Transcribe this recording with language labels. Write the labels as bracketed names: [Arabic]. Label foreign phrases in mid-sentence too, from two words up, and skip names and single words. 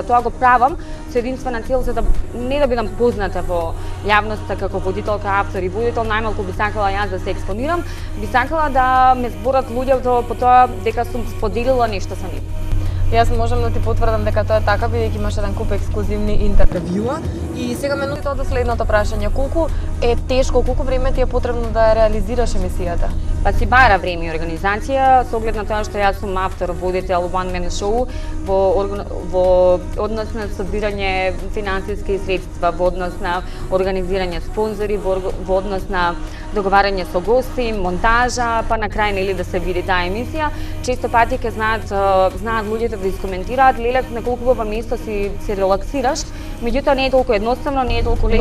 [Macedonian] Тоа го правам со единствена цел за да не да бидам позната во јавноста како водителка, автор и водител, најмалку би сакала јас да се експонирам, би сакала да ме зборат луѓето по тоа дека сум споделила нешто со нив. Јас можам да ти потврдам дека тоа е така, бидејќи имаш еден куп ексклузивни интервјуа. И сега ме нуди тоа до следното прашање: колку е тешко, колку време ти е потребно да реализираш емисијата? Па си бара време и организација, со оглед на тоа што јас сум автор, водител, [English] one man show, [Macedonian] во однос на собирање финансиски средства, во однос на организирање спонзори, во однос на договарање со гости, монтажа, па на крај нели да се види таа емисија. Често пати ќе знаат луѓето да искоментираат: "Леле, на колку убаво место си се релаксираш", меѓутоа не е толку едноставно, не е толку лесно